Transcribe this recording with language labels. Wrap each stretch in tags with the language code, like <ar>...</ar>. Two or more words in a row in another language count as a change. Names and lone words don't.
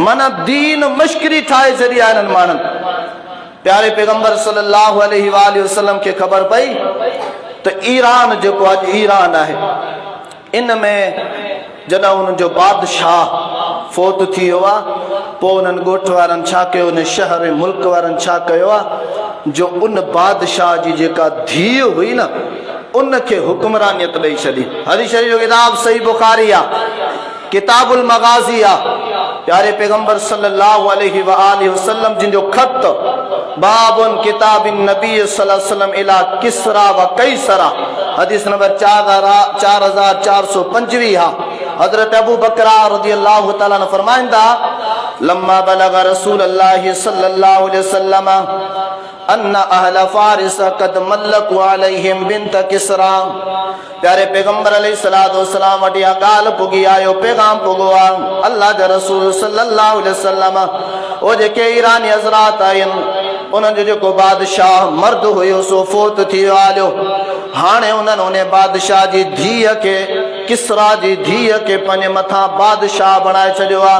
<sd>माना दीन मश्करी ठाहे छॾी आहे हिननि माण्हुनि। प्यारे पैगंबर</sd> <ar>صلى الله عليه وسلم</ar> <sd>खे ख़बर पई त ईरान जेको अॼु ईरान आहे, इन में जॾहिं उन्हनि जो बादशाह फोत थी वियो आहे, पोइ उन्हनि ॻोठ वारनि छा कयो, उन शहर मुल्क वारनि छा कयो आहे, जो उन बादशाह जी जेका धीउ हुई न, उनखे हुक्मरानियत ॾेई छॾी। हदीस शरीफ़ जो किताब सही बुखारी आहे।</sd> <ar>كتاب المغازي</ar> <sd>आ प्यारे पैगंबर</sd> <ar>صلى الله عليه وسلم</ar> <sd>जिनजो खत</sd> <ar>باب كتاب النبي صلى الله عليه وسلم إلى كسرى و قيصر</ar> <sd>हदीस नंबर 4425 हा।</sd> <ar>حضرت أبو بكرة رضي الله تعالى عنه फरमाइंदा لما بلغ رسول الله صلى الله عليه وسلم أن أهل فارس قد ملكوا عليهم بنت كسرى।</ar> <sd>प्यारे पैगंबर</sd> <ar>عليه الصلاة والسلام</ar> <sd>वटि गाल पुगी आयो पैगाम पुगो आ अल्लाह जे रसूल</sd> <ar>صلى الله عليه وسلم</ar> <sd>ओ जेके ईरानी हज़रात आहिन उन्हनि जो जेको बादशाह मर्द हुयो सो फोत थी वियो। हाणे उन्हनि उन बादशाह जी धीअ खे किसरा जी धीअ खे पंहिंजे मथां बादशाह बणाए छॾियो आहे।</sd>